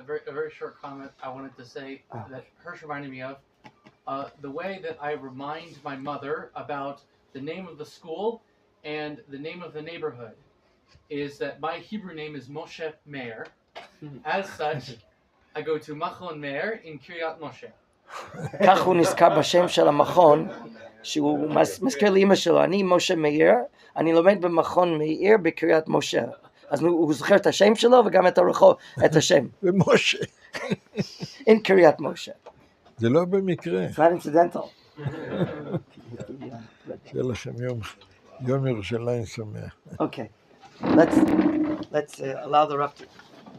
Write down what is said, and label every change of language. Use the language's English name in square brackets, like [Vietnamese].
[English] A very short comment I wanted to say that Hirsch reminded me of. The way that I remind my mother about the name of the school and the name of the neighborhood is that my Hebrew name is Machon Meir. As such, I go to Machon Meir in Kiryat Moshe. [Hebrew] כך הוא נזכר בשם של המכון, שהוא מזכיר לאמא שלו, אני משה מאיר, אני לומד במכון מאיר בקריית משה. אז הוא זוכר את השם שלו וגם את הרחוב, את השם. ומשה. [English] In קריית משה. [Hebrew] זה לא במקרה. [English] It's not incidental. [Hebrew] שיהיה לכם יום ירושלים שמח. [English] Okay, let's allow the Rabbi to